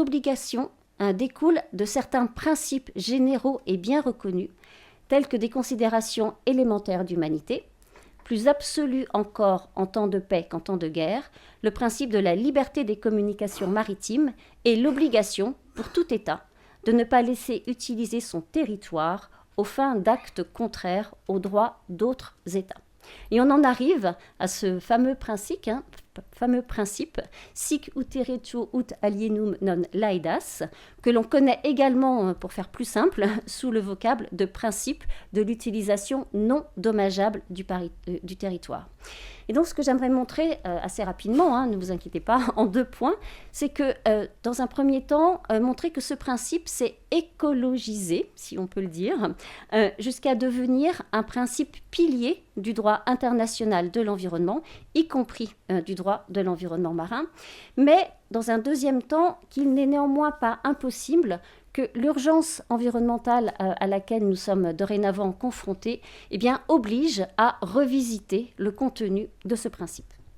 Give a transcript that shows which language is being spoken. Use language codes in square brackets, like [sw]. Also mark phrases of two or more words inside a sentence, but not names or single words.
[fr] obligation découle de certains principes généraux et bien reconnus, tels que des considérations élémentaires d'humanité, plus absolues encore en temps de paix qu'en temps de guerre, le principe de la liberté des communications maritimes et l'obligation, pour tout État, de ne pas laisser utiliser son territoire aux fins d'actes contraires aux droits d'autres États. Et on en arrive à ce fameux principe, [la] sic ut territio ut alienum non laedas, [fr] que l'on connaît également, pour faire plus simple, sous le vocable de principe de l'utilisation non dommageable du territoire. Et donc, ce que j'aimerais montrer assez rapidement, ne vous inquiétez pas, en 2 points, c'est que, dans un premier temps, montrer que ce principe s'est écologisé, si on peut le dire, jusqu'à devenir un principe pilier du droit international de l'environnement, y compris du droit de l'environnement marin, mais dans un deuxième temps, qu'il n'est néanmoins pas impossible que l'urgence environnementale à laquelle nous sommes dorénavant confrontés oblige à revisiter le contenu de ce principe.